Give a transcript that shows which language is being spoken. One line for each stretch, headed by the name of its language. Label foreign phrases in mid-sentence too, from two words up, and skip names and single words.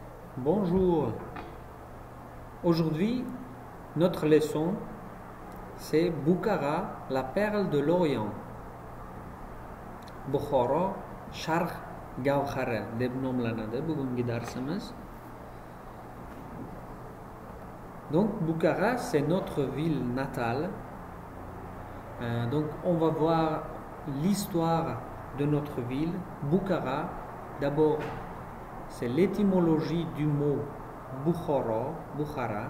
French: Bonjour. Aujourd'hui, notre leçon, c'est Bukhara, la perle de l'Orient.
Uzbek: Bukhara, Sharq Gawhara deb nomlanadi bugungi darsimiz.
French: Donc Bukhara, c'est notre ville natale. Donc on va voir l'histoire de notre ville. Bukhara, d'abord, c'est l'étymologie du mot Bukhara.